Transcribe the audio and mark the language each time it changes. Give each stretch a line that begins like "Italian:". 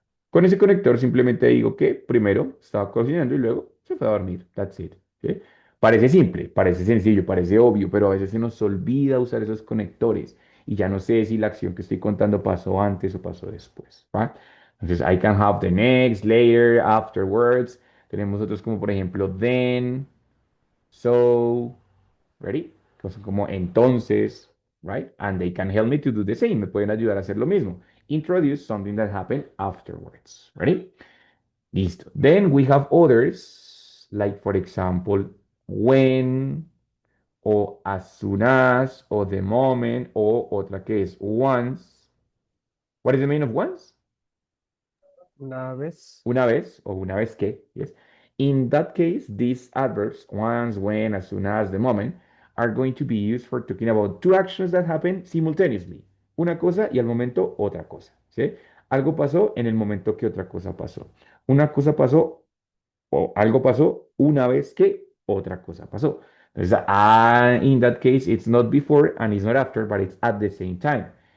Spanish: Con ese conector simplemente digo que primero estaba cocinando y luego se fue a dormir.
English: That's it.
Spanish: ¿Sí? Parece simple, parece sencillo, parece obvio, pero a veces se nos olvida usar esos conectores y ya no sé si la acción que estoy contando pasó antes o pasó después. ¿Va?
English: Entonces, I can have the next, later, afterwards.
Spanish: Tenemos otros como por ejemplo then, so, ready? Cosas como entonces, right?
English: And they can help me to do the same.
Spanish: Me pueden ayudar a hacer lo mismo.
English: Introduce something that happened afterwards. Ready? Listo. Then we have others, like for example, when, o as soon as, o the moment,
Spanish: o otra que es
English: once. What is the meaning of once?
Spanish: Una vez. Una vez, o una vez que, yes.
English: In that case, these adverbs, once, when, as soon as, the moment, are going to be used for talking about two actions that happen simultaneously.
Spanish: Una cosa y al momento otra cosa, ¿sí? Algo pasó en el momento que otra cosa pasó. Una cosa pasó o algo pasó una vez que otra cosa pasó.
English: Entonces, in that case, it's not before and it's not after, but it's at the same time.